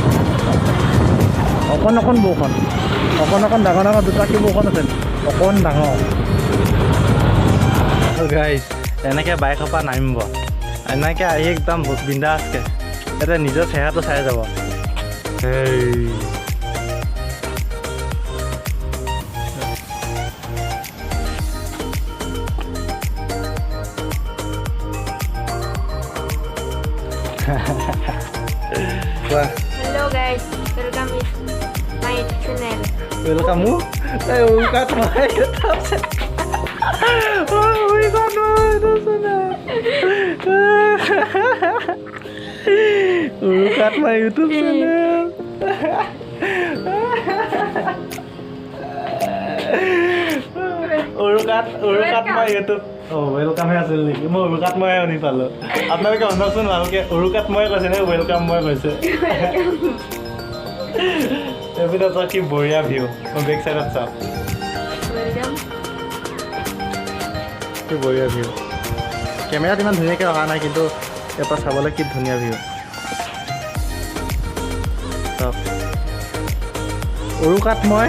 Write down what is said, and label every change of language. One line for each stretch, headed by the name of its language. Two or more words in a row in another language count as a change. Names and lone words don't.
Assamese: অকণ বৰষুণ ডাঙৰ দুটাকৈ বৰষুণ আছে অকণ ডাঙৰ গাইছ এনেকৈ বাইকৰ পৰা নামিব এনেকৈ আহি একদম বিন্দাছকৈ এতিয়া নিজৰ চেহেৰাটো চাই যাব সেই কোৱা
English: Hello guys, welcome to my channel. Welcome mo? Ay, ukat mo ay YouTube channel. Oh, ukat mo YouTube channel. Ukat mo YouTube channel. Urukat mo YouTube. Oh, welcome
Assamese: হে আছিল নেকি মই উৰুকাত মই শুনি পালোঁ আপোনালোকে শুনকচোন ভালকৈ উৰুকাত মই কৈছে নে ৱেলকাম মই কৈছে এইপিনে চাওক কি বঢ়িয়া ভিউ মই বেক চাইডত চাওক
English: Welcome.
Assamese: কি বঢ়িয়া ভিউ কেমেৰাত ইমান ধুনীয়াকৈ অহা নাই কিন্তু ইয়াৰ পৰা চাবলৈ কি ধুনীয়া ভিউ চাওক উৰুকাত মই